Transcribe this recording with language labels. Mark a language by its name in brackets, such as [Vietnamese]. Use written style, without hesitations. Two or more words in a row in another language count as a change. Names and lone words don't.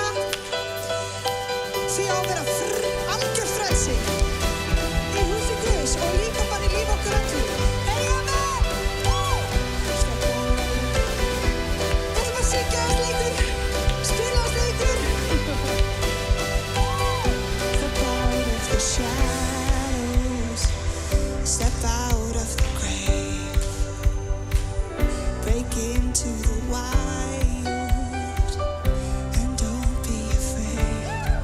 [Icelandic] Því á að vera algjör frelsi í húsi Guðs og líka bara í líf okkar öllu. Hey, amen! Við ætlum að syngja aðeins leikur, spila aðeins leikur. [English] Step out of the shadows, step out of the grave, break into the wild, and don't be afraid.